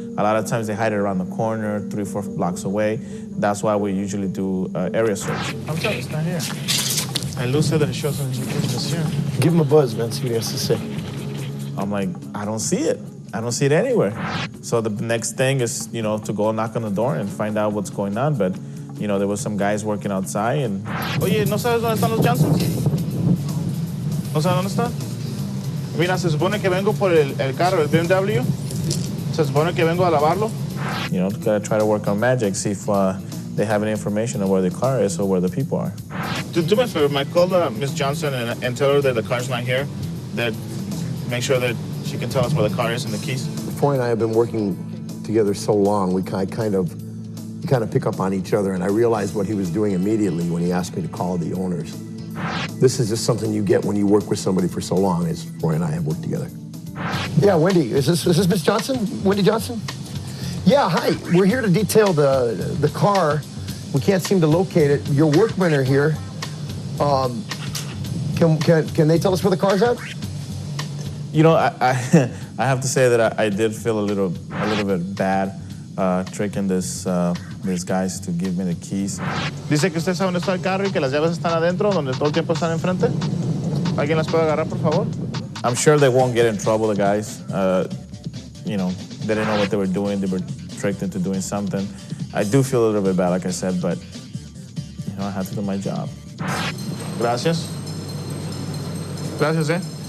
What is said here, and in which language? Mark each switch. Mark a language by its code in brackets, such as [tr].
[en] A lot of times they hide it around the corner, 3-4 blocks away. That's why we usually do area search. I'm sorry, it's not here. And Lou said that it shows on the GPS this here. Give him a buzz, man, see what he has to say. I'm like, I don't see it. I don't see it anywhere. So the next thing is, to go knock on the door and find out what's going on. But, there was some guys working outside and... [es] Oye, ¿no sabes dónde están los Johnsons? ¿No sabes dónde están? Mira, se supone que vengo por el carro, el BMW. Se supone que vengo a lavarlo. [en] Gotta try to work on magic, see if they have any information on where the car is or where the people are. Do me a favor, Mike, call Miss Johnson and tell her that the car's not here. That make sure that she can tell us where the car is and the keys. Foy and I have been working together so long, we kind of pick up on each other, and I realized what he was doing immediately when he asked me to call the owners. This is just something you get when you work with somebody for so long, as Foy and I have worked together. Yeah, Wendy, is this Miss Johnson? Wendy Johnson? Yeah, hi. We're here to detail the car. We can't seem to locate it. Your workmen are here. Can they tell us where the car's at? I have to say that I did feel a little bit bad tricking these guys to give me the keys. [es] Dice que usted sabe dónde está el carro y que las llaves están adentro, donde todo el tiempo están enfrente. ¿Alguien las puede agarrar, por favor? [en] I'm sure they won't get in trouble, the guys. They didn't know what they were doing. They were tricked into doing something. I do feel a little bit bad, like I said, but I have to do my job. [es] Gracias. Gracias, eh?